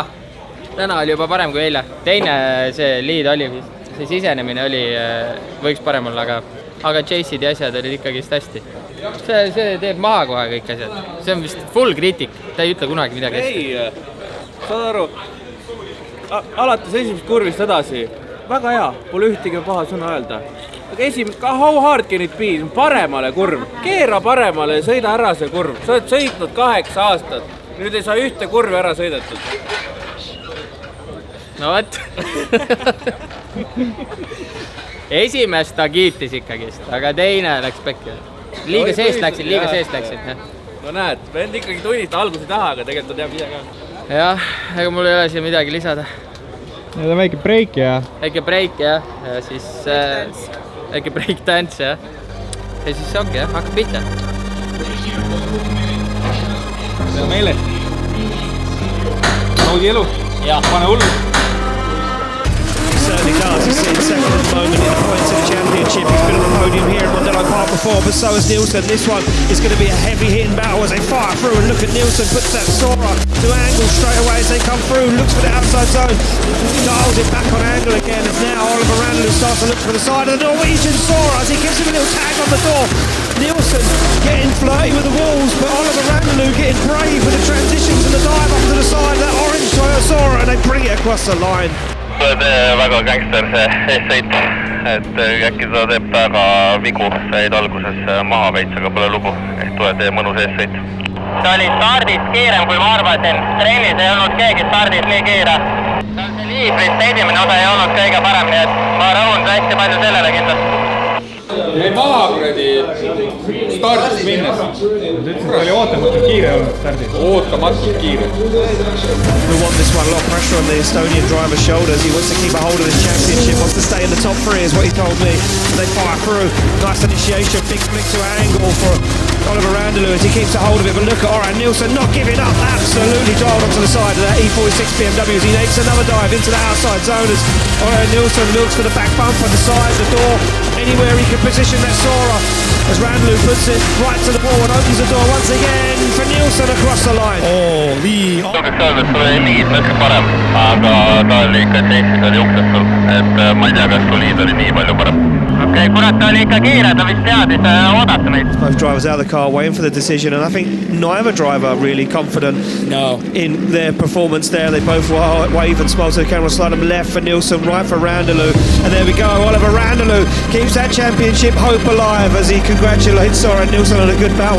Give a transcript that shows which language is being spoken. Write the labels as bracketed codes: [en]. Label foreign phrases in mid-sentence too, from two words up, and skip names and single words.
[et] Täna oli juba parem kui eile. Teine see lead oli vist, see sisenemine oli, võiks parem olla, aga chase'id ja asjad olid ikkagist hästi. See teeb maha kohe kõik asjad. See on vist full kriitik, ta ei ütle kunagi midagi hästi. Saad aru, alates esimest kurvist edasi, väga hea, pole ühtegi paha sõna öelda. [en] Aga how hard can it be? [et] Paremale kurv, keera paremale ja sõida ära see kurv. Sa oled sõitnud 8 aastat, nüüd ei saa ühte kurvi ära sõidetud. No võt. Esimest ta kiitis ikkagist, aga teine läks pekki. Liiga seest läksid. No näed, vend ikkagi tunnita alguse taha, aga tegelikult ta teab ise ka. Jah, ega mul ei ole siia midagi lisada. Need on väike break ja... Väike break ja siis... Väike [en] break dance [et] ja siis ongi jah, hakkab pihta. See on meile. Naudi elu. Pane hullu. [en] Certainly does. He's sitting second at the moment in the points of the championship. He's been on the podium here at Mondello Park before, but so has Nielsen. This one is going to be a heavy-hitting battle as they fire through. And look at Nielsen, puts that Sora to angle straight away as they come through. Looks for the outside zone, dials it back on angle again. As now Oliver Randall starts to look for the side of the Norwegian Sora as he gives him a little tag on the door. Nielsen getting flirty with the walls, but Oliver Randall getting brave with the transitions and the dive up to the side of that orange Sora, and they bring it across the line. [et] Oled väga gangster see eessõit, et äkki sa teeb väga vigu, said alguses maha veits, aga pole lugu, tuleb mõnus eessõit. Ta oli stardis kiirem kui ma arvasin, trennis ei olnud keegi stardis nii kiire. See liivrist esimene osa ei olnud kõige parem, nii et ma rõhun hästi palju sellele kindlasti. Jäi maha kuradi stardis minnes. Ta ütles, et oli ootamatult kiire olnud stardis. Ootamatult kiire. [en] We want this one, a lot of pressure on the Estonian driver's shoulders. He wants to keep a hold of this championship, wants to stay in the top 3 is what he told me. They fire through, nice initiation, big flick to angle for Oliver Randall as he keeps a hold of it. But look at Oran Nielsen not giving up, absolutely dialed onto the side of that E46 BMW as he makes another dive into the outside zone as Oran Nielsen looks for the back bump on the side, the door, anywhere he can position that Sora as Randall puts it right to the wall and opens the door once again for Nielsen across the line. [et] Tuleks öelda, et tuli mingid mõttes parem, aga ta oli ikka seissis oli uksest sul, et ma ei tea, kas tuliid oli nii palju parem. Okei, kurat, ta oli ikka kiire, ta vist teadis oodata meid. [en] Both drivers out of the car waiting for the decision, and I think neither driver really confident in their performance there. They both wave and smile to the camera, slide them left for Nielsen, right for Randaloo. And there we go, Oliver Randaloo keeps that championship hope alive as he congratulates Soren Nielsen on a good battle.